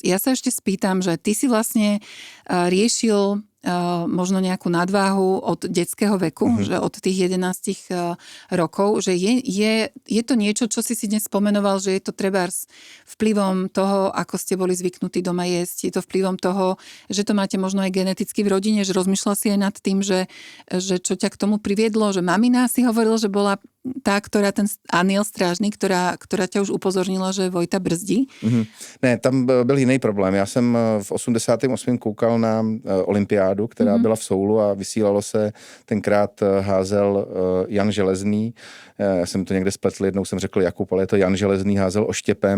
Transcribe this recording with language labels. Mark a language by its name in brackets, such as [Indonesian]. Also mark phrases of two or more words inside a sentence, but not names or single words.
[Slovak] Ja sa ešte spýtam, že ty si vlastne riešil možno nejakú nadváhu od detského veku, že od tých 11 rokov, že je to niečo, čo si dnes spomenoval, že je to trebárs vplyvom toho, ako ste boli zvyknutí doma jesť, je to vplyvom toho, že to máte možno aj geneticky v rodine, že rozmýšľal si aj nad tým, že čo ťa k tomu priviedlo, že mamina si hovorila, že bola tá, ktorá ten aniel strážný, ktorá ťa už upozornila, že Vojta brzdí? [Czech] Ne, tam byl jiný problém. Já jsem v 88. koukal na olympiádu, která byla v Soulu a vysílalo se, tenkrát házel Jan Železný. Já jsem to někde spletl, jednou jsem řekl Jakub, ale je to Jan Železný, házel oštěpem.